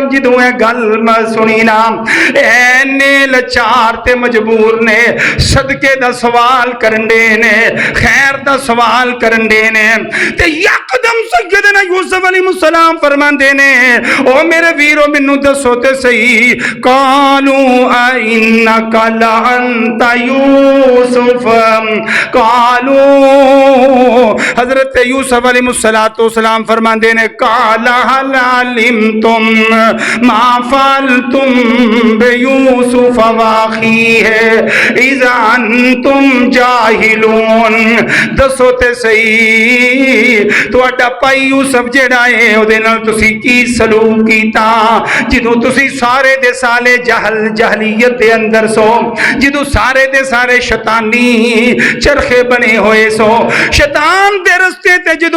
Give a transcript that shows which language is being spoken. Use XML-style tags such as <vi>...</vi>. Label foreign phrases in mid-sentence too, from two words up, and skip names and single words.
<pa>جدوں اے گل سنی نا، اینے لاچار تے مجبور نے صدقے دا سوال کرن دے نے، خیر دا سوال کرن دے نے، تے یکدم سیدنا یوسف علیہ السلام فرماندے نے، او میرے ویرو مینوں دسو تے سہی,</pa> <ar>قالوا إنك لأنت يوسف، قالوا</ar> <pa>حضرت یوسف علیہ السلام فرماندے نے,</pa> <ar>قال هل علمتم ما فعلتم بيوسف وأخيه إذ أنتم جاهلون.</ar> <pa>دسو تے سہی تہاڈا بھائی یوسف جیڑا ہے اودے نال تسی کی سلوک کیتا جدوں تسی سارے دے سارے جاہلیت دے اندر سو، جدوں سارے دے سارے شیطانی چرخے بنے ہوئے سو، شیطان دے رستے تے جدوں</pa>